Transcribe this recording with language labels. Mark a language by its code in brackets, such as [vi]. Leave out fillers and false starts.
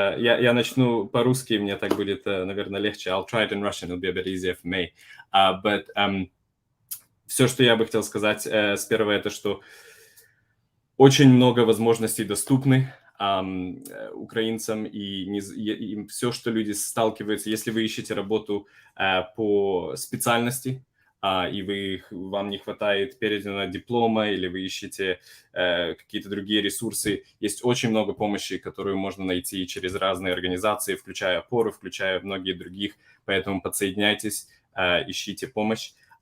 [ru] Я начну по-русски, мне так будет, наверное, легче. [en] I'll try it in Russian, it'll be a bit easier for me. But [ru] все, что я бы хотел сказать с первого, это что очень много возможностей доступны украинцам, и все, что люди сталкиваются, если вы ищете работу по специальности, и вам не хватает переданного диплома, или вы ищете какие-то другие ресурсы, есть очень много помощи, которую можно найти через разные организации, включая Опору, включая многие других, поэтому подсоединяйтесь, ищите помощь.